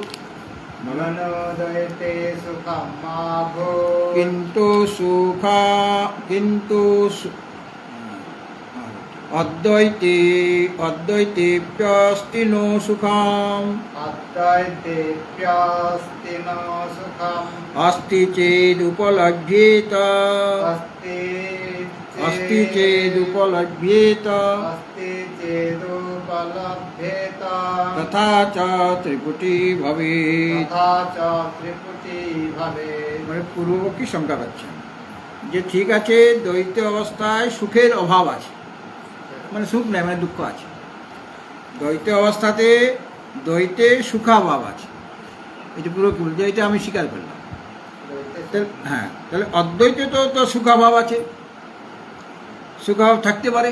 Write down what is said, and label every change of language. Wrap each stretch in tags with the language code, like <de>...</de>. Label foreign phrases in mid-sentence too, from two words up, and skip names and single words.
<sa>মনোদয়তে সুখম মা ভূত কিন্তু অদ্বৈতেপ্যস্তি নো সুখম অদ্বৈতেপ্যস্তি ন সুখম অস্তি চেদুপলভ্যেত अस्ति চেদুপলভ্যেত अस्ति चेदुपलभ्येत তথা চ ত্রিপুটি ভবেৎ। तथा च त्रिपुटी भवेत्।</sa> <bn>মানে পূর্বপক্ষী শঙ্কা করছেন যে ঠিক আছে, দ্বৈত অবস্থায় সুখের অভাব আছে, মানে সুখ নেই, মানে দুঃখ আছে। দ্বৈত অবস্থাতে দ্বৈতে সুখাভাব আছে, এটা পুরোপুরি বলছে, এটা আমি স্বীকার করলাম। হ্যাঁ, তাহলে অদ্বৈতে তো সুখাভাব আছে, সুখাভাব থাকতে পারে।</bn>